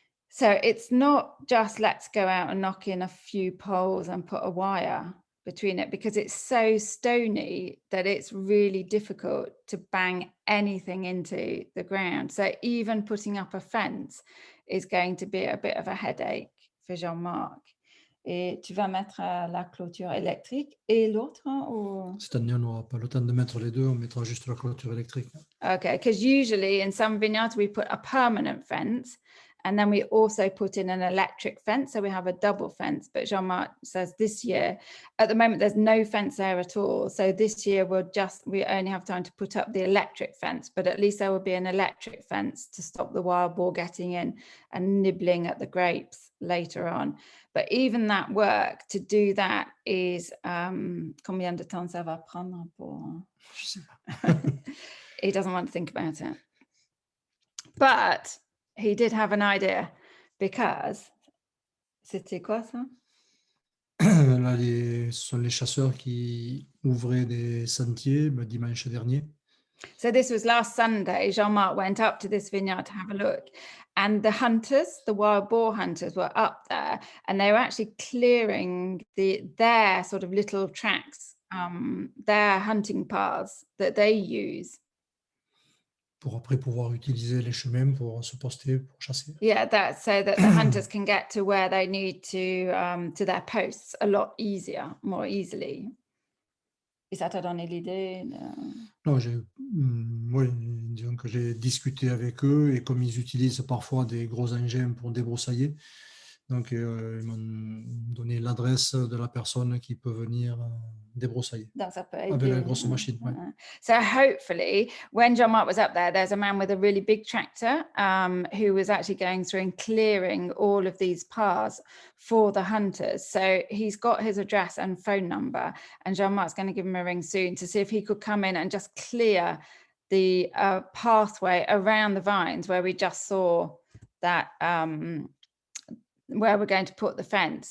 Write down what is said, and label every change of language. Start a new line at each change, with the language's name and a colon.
English: So it's not just let's go out and knock in a few poles and put a wire between it, because it's so stony that it's really difficult to bang anything into the ground. So even putting up a fence is going to be a bit of a headache for Jean-Marc.
French: Et tu vas mettre la clôture électrique et l'autre, ou? Cette année, on n'aura pas le temps de mettre les deux, on mettra juste la clôture électrique.
English: Okay, because usually in some vineyards we put a permanent fence, and then we also put in an electric fence, so we have a double fence. But Jean-Marc says this year, at the moment, there's no fence there at all. So this year we only have time to put up the electric fence, but at least there will be an electric fence to stop the wild boar getting in and nibbling at the grapes later on. But even that work, to do that is,
French: combien de temps ça va prendre pour? Je sais pas.
English: He doesn't want to think about it. But he did have an idea, because
French: c'était quoi ça? Là, ce sont les chasseurs qui ouvraient des sentiers le dimanche dernier.
English: So this was last Sunday. Jean-Marc went up to this vineyard to have a look, and the hunters, the wild boar hunters, were up there, and they were actually clearing their sort of little tracks, their hunting paths that they use.
French: pour après pouvoir utiliser les chemins pour se poster, pour chasser.
English: Yeah, that's so that the hunters can get to where they need to their posts a lot easier, more easily.
French: Et ça t'a donné l'idée Non, ouais, disons que j'ai discuté avec eux et comme ils utilisent parfois des gros engins pour débroussailler, donc ils m'ont donné l'adresse de la personne qui peut venir débroussailler Donc ça peut avec aider. la grosse machine. Ouais.
English: So hopefully, when Jean-Marc was up there, there's a man with a really big tractor who was actually going through and clearing all of these paths for the hunters. So he's got his address and phone number, and Jean-Marc's going to give him a ring soon to see if he could come in and just clear the pathway around the vines where we just saw that where we're going to put the fence.